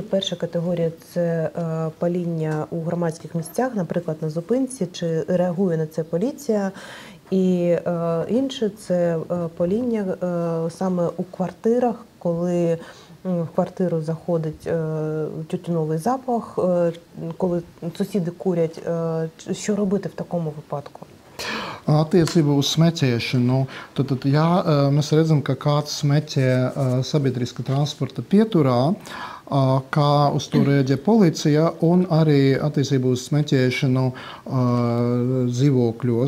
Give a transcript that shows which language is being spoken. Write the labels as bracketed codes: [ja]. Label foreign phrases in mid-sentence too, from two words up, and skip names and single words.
[uk] Перша категорія – це паління у громадських місцях, наприклад, на зупинці, чи реагує на це поліція. І інше – це паління саме у квартирах, коли в квартиру заходить тютюновий запах, коли сусіди курять. Що робити в такому випадку? [lv] Attiecībā uz smēķēšanu, tad mēs redzam, ka kāds smēķē sabiedriska transporta pieturā, kā uz to rēģē policija, un arī attiecībā uz smēķēšanu dzīvokļos.